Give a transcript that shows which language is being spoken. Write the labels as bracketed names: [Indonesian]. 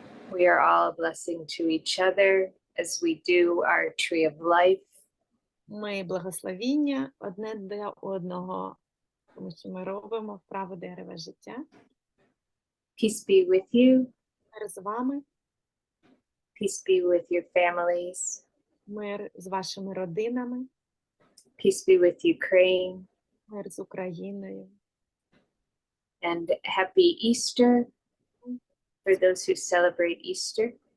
[English] We are all a blessing to each other as we do our tree of life. [Ukrainian] Ми благословіння одне для одного, тому що ми робимо вправу дерева життя. [English] Peace be with you. [Ukrainian] Мир з вами, [English] Peace be with your families. [Ukrainian] мир з вашими родинами, [English] Peace be with Ukraine. [Ukrainian] мир з Україною. [English] And happy Easter for those who celebrate Easter.